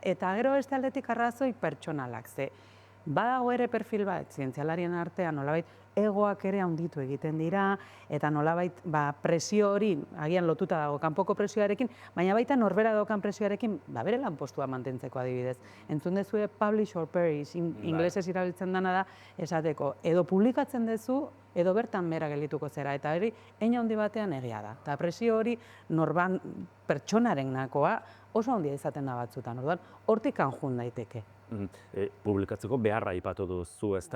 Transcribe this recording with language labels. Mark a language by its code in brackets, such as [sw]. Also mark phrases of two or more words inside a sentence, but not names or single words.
[eu] Eta gero beste aldetik arrazoi pertsonalak. Ze badago ere perfil bat, zientzialarien artean nolabait egoak ere handitu egiten dira, eta nolabait presio hori, agian lotuta dago kanpoko presioarekin, baina baita norbera daukan presioarekin, bere lanpostua mantentzeko adibidez. Entzun dezue [en] publish or perish, [eu] inglesez erabiltzen dena da, esateko, edo publikatzen dezu, edo bertan bera geldituko zera, eta hori hein handi batean egia da. Eta presio hori norban pertsonaren nakoa oso handia izaten da batzutan, orduan, hortik anjun daiteke. Publikatzeko beharra aipatu duzu, ezta?